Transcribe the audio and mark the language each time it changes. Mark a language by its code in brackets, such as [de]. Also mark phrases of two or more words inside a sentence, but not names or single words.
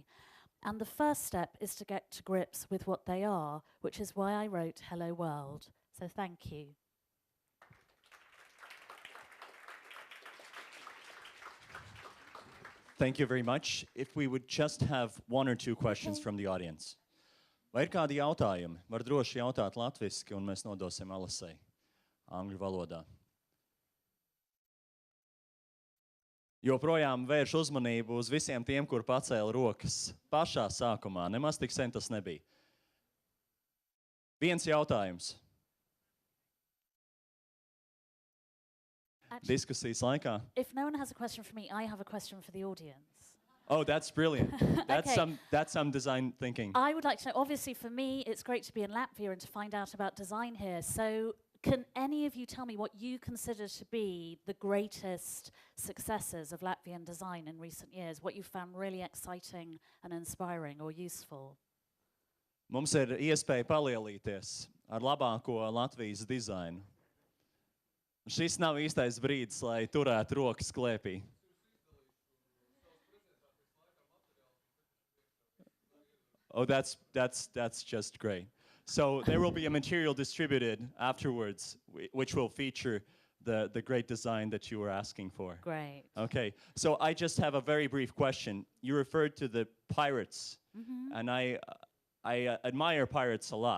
[en] And the first step is to get to grips with what they are, which is why I wrote Hello World. So thank you. Thank you very much. If we would just have 1 or 2 questions from the audience. [lv] Vai ir kādi jautājumi? Var droši jautāt latviski, un mēs nodosim Alisei angļu valodā. Joprojām vērš uzmanību uz visiem tiem, kur pacēla rokas pašā sākumā. Nemaz tik sen tas nebija. Viens jautājums. [en] Actually, [lv] diskusijas laikā. [en] If no one has a question for me, I have a question for the audience. Oh, that's brilliant. That's, Okay. that's some design thinking. I would like to know, obviously for me, it's great to be in Latvia and to find out about design here. So can any of you tell me what you consider to be the greatest successes of Latvian design in recent years? What you found really exciting and inspiring or useful? [lv] Mums ir iespēja palielīties ar labāko Latvijas dizainu. Šis nav īstais brīdis, lai turētu rokas klēpī. [en] Oh, that's just great. So there will be a material distributed afterwards, which will feature the great design that you were asking for. Great. Okay, so I just have a very brief question. You referred to the pirates, and I admire pirates a lot.